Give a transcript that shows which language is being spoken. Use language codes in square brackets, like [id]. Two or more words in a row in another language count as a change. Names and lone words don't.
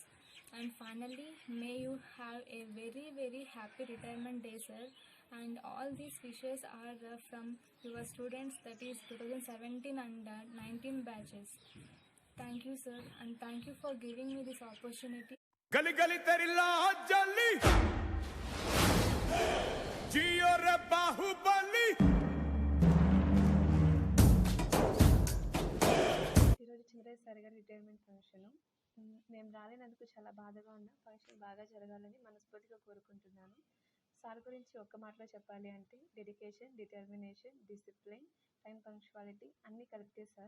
[en] And finally, may you have a very, very happy retirement day, sir. And all these wishes are from your students, that is 2017 and 19 batches. Thank you, sir, and thank you for giving me this opportunity. [hi] गली गली तेरी लाह जली जियो रे बाहुबली [te] ఈరోజు చంద్రయ్య సార్ గారి [en] retirement function. [te] మేము రాలేనందుకు చాలా బాధగా ఉన్న ఫంక్షన్ బాగా జరగాలని మనస్ఫూర్తిగా కోరుకుంటున్నాను. సార్ గురించి ఒక్క మాటలో చెప్పాలి అంటే [en] dedication, determination, discipline, time punctuality [te] అన్నీ కలిపితే సార్.